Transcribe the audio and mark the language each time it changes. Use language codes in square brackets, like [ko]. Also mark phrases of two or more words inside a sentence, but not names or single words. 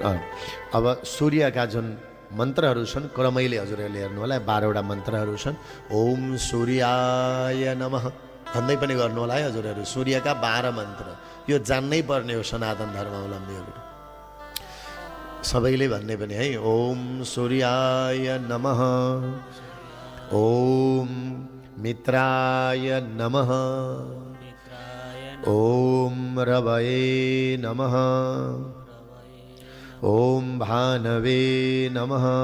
[ne] अब सूर्यका जुन मन्त्रहरू छन् क्रमैले हजुरहरूले हेर्नु होला 12वटा मन्त्रहरू छन्। [sa] ओम सूर्याय नमः [ne] भन्दै पनि गर्नु होला है हजुरहरू। सूर्यका 12 मन्त्र यो जान्नै पर्ने हो सनातन धर्मावलम्बीहरू सबैले भन्ने पनि है। [sa] ओम सूर्याय नमः, ओम मित्राय नमः, ओम रवये नमः, ओम भानवे नमः,